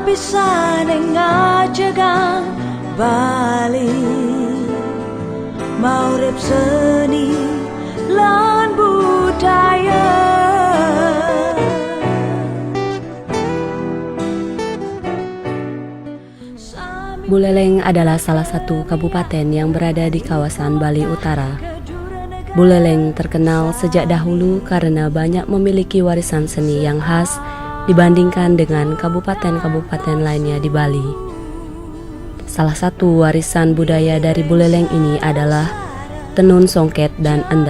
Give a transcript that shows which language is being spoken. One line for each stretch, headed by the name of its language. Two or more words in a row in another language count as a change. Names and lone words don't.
Balinese: saning ngajegang Bali maurip seni lan budaya.
Indonesian: Buleleng adalah salah satu kabupaten yang berada di kawasan Bali Utara. Buleleng terkenal sejak dahulu karena banyak memiliki warisan seni yang khas dibandingkan dengan kabupaten-kabupaten lainnya di Bali. Salah satu warisan budaya dari Buleleng ini adalah tenun songket dan endek.